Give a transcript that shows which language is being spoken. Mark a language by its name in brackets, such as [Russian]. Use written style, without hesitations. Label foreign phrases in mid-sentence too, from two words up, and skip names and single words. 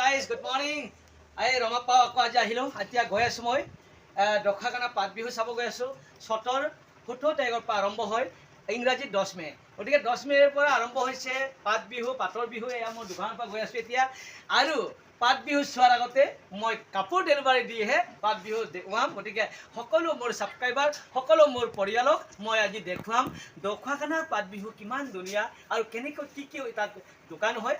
[English] guys, good morning. [Assamese] ই ৰামাপ্পা আকৌ আজি আহিলো। এতিয়া গৈ আছো মই. Dokhakana পাত বিহু চাব গৈ আছো। সতৰ 17 তাৰিখৰ পৰা আৰম্ভ হয়। ইংৰাজী 10 মে। গতিকে 10 মেৰ পৰা আৰম্ভ হৈছে পাত বিহু, পাতৰ বিহু। এয়া মই দোকানৰ পৰা গৈ আছো এতিয়া। আৰু পাত বিহু চোৱাৰ আগতে মই কাপোৰ ডেলিভাৰী দিহে পাত বিহু দেখুৱাম। গতিকে সকলো মোৰ সাবস্ক্ৰাইবাৰ, সকলো মোৰ পৰিয়ালক মই আজি দেখুৱাম দোখাখানাৰ পাত বিহু কিমান ধুনীয়া আৰু কেনেকৈ কি তাত দোকান হয়।